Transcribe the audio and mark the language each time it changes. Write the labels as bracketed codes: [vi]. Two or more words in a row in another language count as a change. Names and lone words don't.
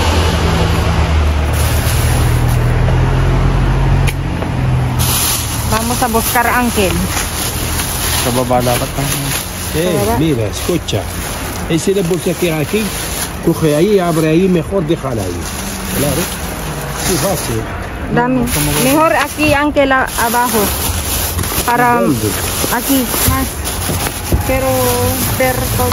[es] Vamos a buscar Ángel. [tl] Sa baba dapat na. [es] Mira, escucha. Ese de bolsa que hay aquí, coge ahí, abre ahí, mejor déjala ahí. Claro. Sí, fácil. Dami. Mejor aquí, Ángel, abajo. Para ¿Dónde? aquí, más. Pero ver todo.